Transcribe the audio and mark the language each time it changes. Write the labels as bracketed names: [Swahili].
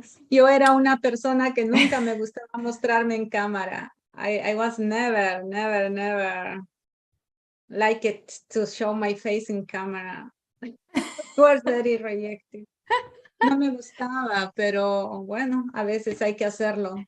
[Spanish] Yo era una persona que nunca me gustaba mostrarme en cámara. [English] I was never like it to show my face in camera. It was very rejected. [Spanish] No me gustaba, pero bueno, a veces hay que hacerlo.